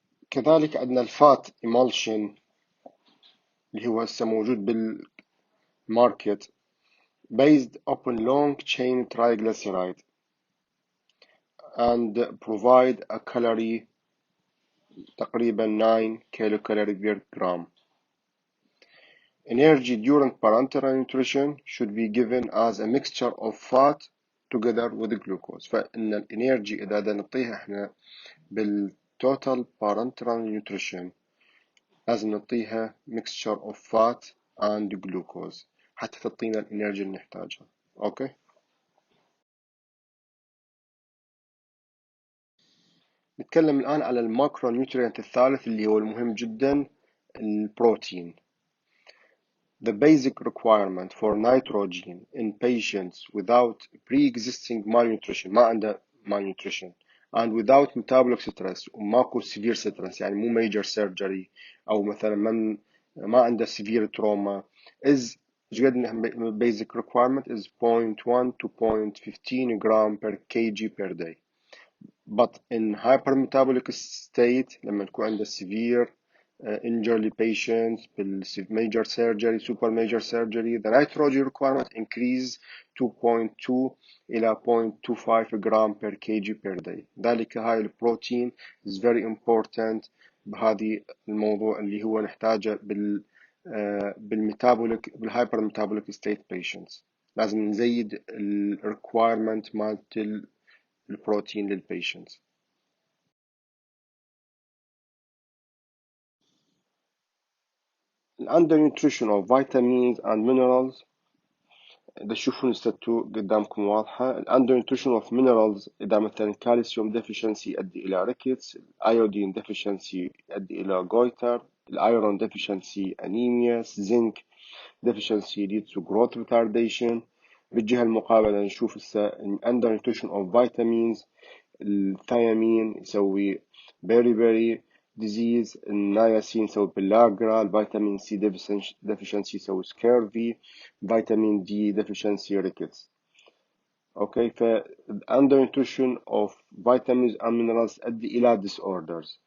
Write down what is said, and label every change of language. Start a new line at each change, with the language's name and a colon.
Arabic: كذلك عندنا الفات
English: emulsion
Arabic: اللي هو هسه موجود بالماركت
English: based upon long chain triglyceride and provide a calorie
Arabic: تقريبا
English: 9 kilocalorie per gram. Energy during parenteral nutrition should be given as a mixture of fat together with glucose.
Arabic: فإن الانرجي إذا بدنا نعطيها احنا بالtotal parenteral nutrition لازم نعطيها
English: mixture of fat and glucose
Arabic: حتى تعطينا الانرجي اللي نحتاجها. اوكي. نتكلم الآن على الماكرو نيوترينت الثالث اللي هو المهم جدا البروتين.
English: The basic requirement for nitrogen in patients without pre-existing malnutrition
Arabic: ما عنده
English: malnutrition and without metabolic stress
Arabic: وماكو
English: severe stress
Arabic: يعني مو
English: major surgery
Arabic: أو مثلا ما عنده
English: severe trauma is basic requirement is 0.1 to 0.15 gram per kg per day. But in hypermetabolic state
Arabic: لما تكون عنده
English: severe injury patients major surgery super major surgery the nitrogen requirement increase to 0.2 إلى 0.25 gram per kg per day.
Arabic: ذلك هاي البروتين
English: is very important
Arabic: بهذه الموضوع اللي هو نحتاجه بالميتابوليك بالهايبرميتابوليك state patients. لازم نزيد ال requirement مالت البروتين للبيشنت. undernutrition of vitamins and minerals إذا تشوفون الستو قدامكم واضحة.
English: undernutrition of minerals
Arabic: إذا مثلا
English: calcium deficiency
Arabic: يؤدي إلى ريكتس،
English: iodine deficiency
Arabic: يؤدي إلى
English: goiter، iron deficiency anemia، zinc deficiency leads to growth retardation.
Arabic: بالجهة المقابلة نشوف
English: undernutrition of vitamins،
Arabic: الثيامين يسوي
English: beriberi disease،
Arabic: النياسين يسوي pellagra، الفيتامين سي deficiency يسوي scurvy، فيتامين دي deficiency rickets. اوكي، ف
English: undernutrition of vitamins and minerals
Arabic: تؤدي إلى
English: disorders.